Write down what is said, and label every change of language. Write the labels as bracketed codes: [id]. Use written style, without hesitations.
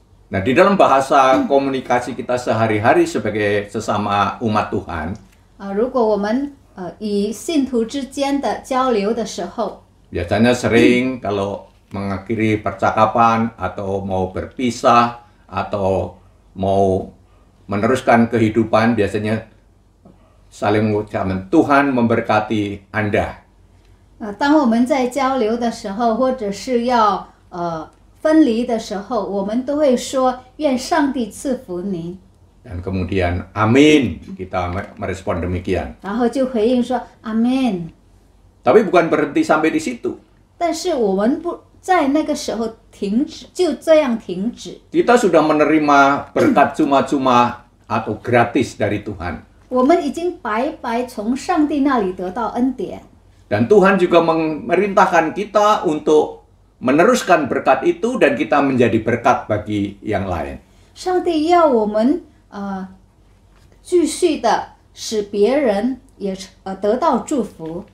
[id] Nah, di dalam bahasa komunikasi kita sehari-hari sebagai sesama umat Tuhan, [zh] 如果我们以信徒之间的交流的时候， [id] biasanya sering kalau mengakhiri percakapan atau mau berpisah atau mau meneruskan kehidupan, biasanya saling mengucapkan Tuhan memberkati Anda. [zh] 当我们在交流的时候，或者是要分离的时候，我们都会说愿上帝赐福您， [id] Dan kemudian amin, kita merespon demikian. [zh] 然后就回应说阿门。 [id] Tapi bukan berhenti sampai di situ. [zh] 但是我们不在那个时候停止，就这样停止。 [id] Kita sudah menerima berkat cuma-cuma atau gratis dari Tuhan. [zh] 我们已经白白从上帝那里得到恩典， [id] Dan Tuhan juga memerintahkan kita untuk meneruskan berkat itu dan kita menjadi berkat bagi yang lain. [zh] 上帝要我们继续的使别人也得到祝福。